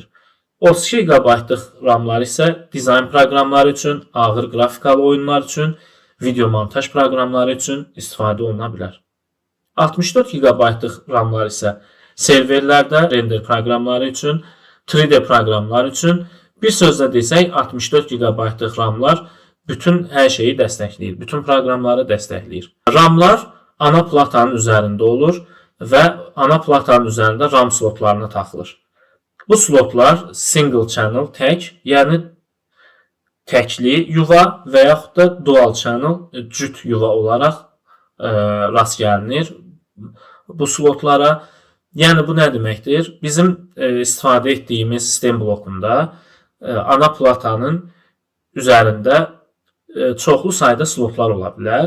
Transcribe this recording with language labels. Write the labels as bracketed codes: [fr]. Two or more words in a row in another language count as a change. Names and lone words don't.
[az] 32 GB-lıq RAM-lar isə dizayn proqramları üçün, ağır qrafikalı oyunlar üçün, video montaj proqramları üçün istifadə oluna bilər. 64 GB-lıq RAM-lar isə serverlərdə render proqramları üçün, 3D proqramlar üçün, bir sözlə desək 64 GB-lıq RAM-lar bütün hər şeyi dəstəkləyir, bütün proqramları dəstəkləyir. RAM-lar ana platanın üzərində olur və ana platanın üzərində RAM slotlarına taxılır. Bu slotlar [en] single channel, [az] tək, yəni təkli yuva və yaxud da [en] dual channel, [az] cüt yuva olaraq rast gəlinir bu slotlara. Yəni bu nə deməkdir? Bizim istifadə etdiyimiz sistem blokunda ana platanın üzərində çoxlu sayda slotlar ola bilər.